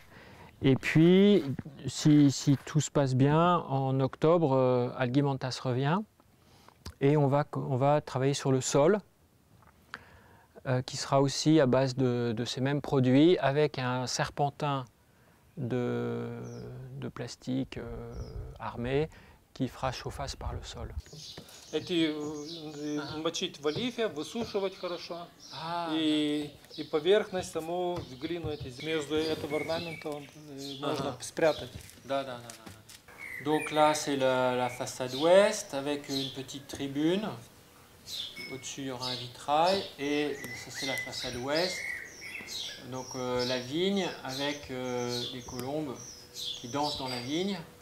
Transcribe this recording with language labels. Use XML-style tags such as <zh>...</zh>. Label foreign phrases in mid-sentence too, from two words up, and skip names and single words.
<fr>Et puis, si tout se passe bien, en octobre, Algimantas revient et on va travailler sur le sol qui sera aussi à base de ces mêmes produits avec un serpentin de plastique armé qui fera chauffasse par le sol.</fr> <ru>Эти мочить в олифе, высушивать хорошо. И поверхность, саму глину между этого орнамента можно спрятать. Да.</ru> <fr>Donc là, c'est la façade ouest avec une petite tribune. Au-dessus, il y aura un vitrail. Et ça, c'est la façade ouest. Donc la vigne avec les colombes qui dansent dans la vigne.</fr>